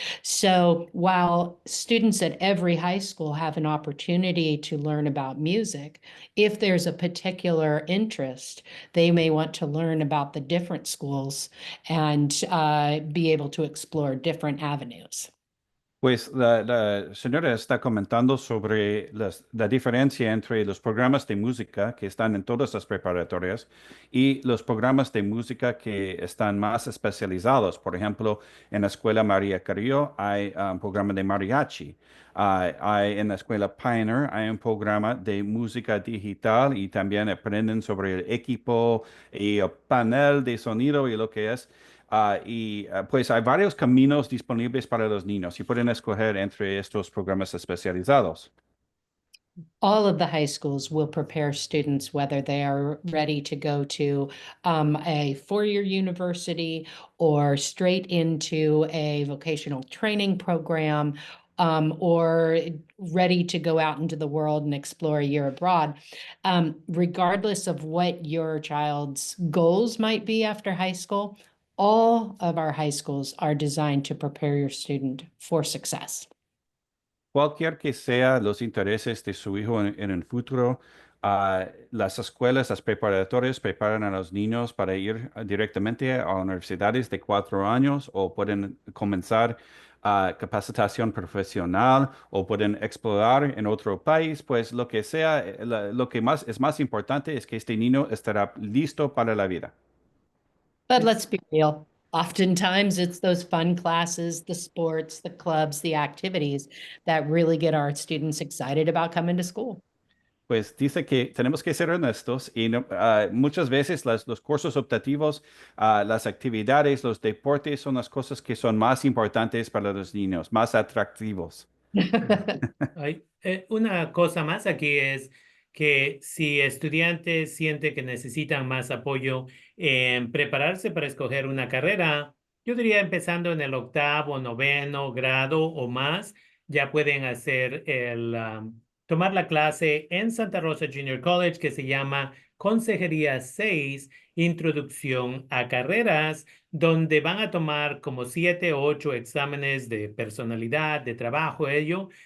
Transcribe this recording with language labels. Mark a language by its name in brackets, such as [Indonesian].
[English] So while students at every high school have an opportunity to learn about music, if there's a particular interest, they may want to learn about the different schools and be able to explore different avenues. [Spanish] Pues la señora está comentando sobre la diferencia entre los programas de música que están en todas las preparatorias y los programas de música que están más especializados. Por ejemplo, en la escuela María Carrillo hay un programa de mariachi. En la escuela Pioneer hay un programa de música digital y también aprenden sobre el equipo y el panel de sonido y lo que es. Pues hay varios caminos disponibles para los niños y pueden escoger entre estos programas especializados. [English] All of the high schools will prepare students whether they are ready to go to a four-year university or straight into a vocational training program, or ready to go out into the world and explore a year abroad. Regardless of what your child's goals might be after high school, all of our high schools are designed to prepare your student for success. [Spanish] Cualquier que sea los intereses de su hijo en el futuro, las escuelas, las preparatorias preparan a los niños para ir directamente a universidades de 4 años o pueden comenzar capacitación profesional o pueden explorar en otro país, pues lo que sea, lo que es más importante es que este niño estará listo para la vida. [English] But let's be real. Oftentimes, it's those fun classes, the sports, the clubs, the activities that really get our students excited about coming to school. [Spanish] Pues dice que tenemos que ser honestos y muchas veces los cursos optativos, las actividades, los deportes son las cosas que son más importantes para los niños, más atractivos. Una cosa más aquí es que si estudiantes sienten que necesitan más apoyo en prepararse para escoger una carrera, yo diría empezando en el 8º, 9º grado o más, ya pueden hacer tomar la clase en Santa Rosa Junior College que se llama Consejería 6, Introducción a Carreras, donde van a tomar como 7 o 8 exámenes de personalidad, de trabajo, ello.